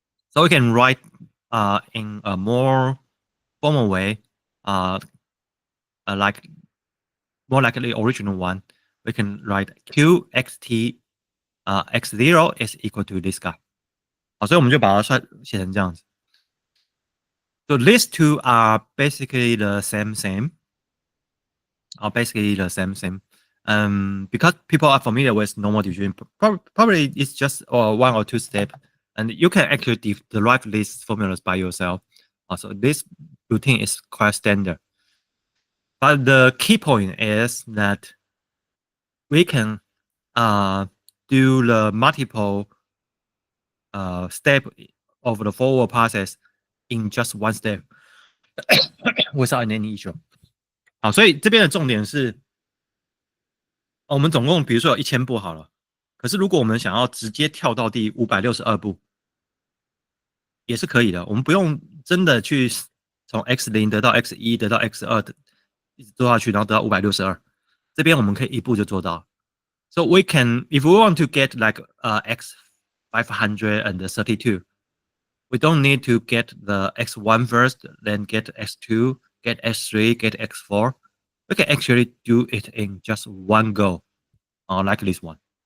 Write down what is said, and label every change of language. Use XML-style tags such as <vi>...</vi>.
<en>So we can write in a more formal way, like more like the original one. We can write qxt x0 is equal to this guy.</en> <zh>好，所以我们就把它写成这样子。</zh> <en>So these two are basically the same. Basically the same. Because people are familiar with normal distribution, probably it's just one or two steps, and you can actually derive these formulas by yourself. So this routine is quite standard. But the key point is that we can do the multiple step of the forward process in just one step without any issue.</en> <zh>好，所以这边的重点是，我们总共比如说有1000步好了，可是如果我们想要直接跳到第562步，也是可以的。我们不用真的去从 x0 得到 x1 得到 x2，一直做下去，然后得到562。这边我们可以一步就做到。</zh> <en>So we can, if we want to get like x532, we don't need to get the x1 first, then get x2, get x3, get x4. We can actually do it in just one go, like this one.</en>